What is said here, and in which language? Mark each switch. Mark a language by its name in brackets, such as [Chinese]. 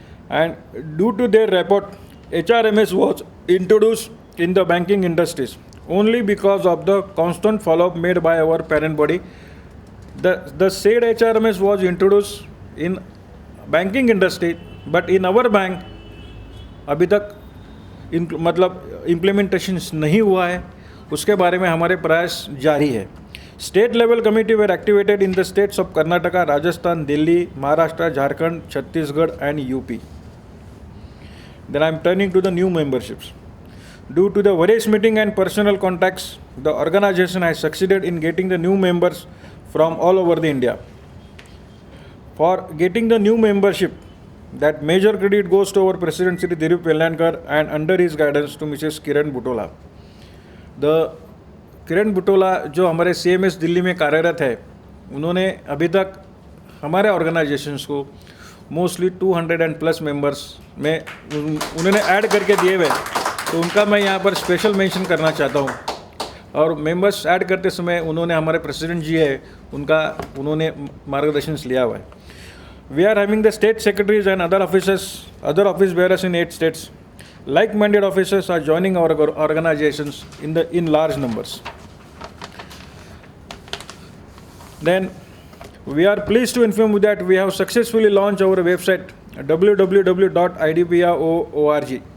[English] And due to their rapport, HRMS was introduced in the banking industries only because of the constant follow-up made by our parent body. The said HRMS was introduced in banking industry, but in our bank [Hindi] अभी तक मतलब implementation नहीं हुआ है. उसके बारे में हमारे प्रयास जारी है. [English] State level committee were activated in the states of Karnataka, Rajasthan, Delhi, Maharashtra, Jharkhand, Chhattisgarh and UP. Then I am turning to the new memberships. Due to the various meeting and personal contacts, the organization has succeeded in getting the new members from all over the India. For getting the new membership, that major credit goes to our President Sri Dilip Vellankar and under his guidance to Mrs. Kiran Butola. [Hindi] The किरण बुटोला जो हमारे CMS Delhi में कार्यरत है, उन्होंने अभी तक हमारे organisations को मोस्टली 200+ मेंबर्स में उन्होंने ऐड करके दिए हुए, तो उनका मैं यहाँ पर स्पेशल मेंशन करना चाहता हूँ. और मेंबर्स ऐड करते समय उन्होंने हमारे प्रेसिडेंट जी है उन्होंने मार्गदर्शन लिया हुआ है. [English] We are having the state secretaries and other office bearers in 8 states. Like-minded officers are joining our organizations in large numbers. Then we are pleased to inform you that we have successfully launched our website www.idpa.org.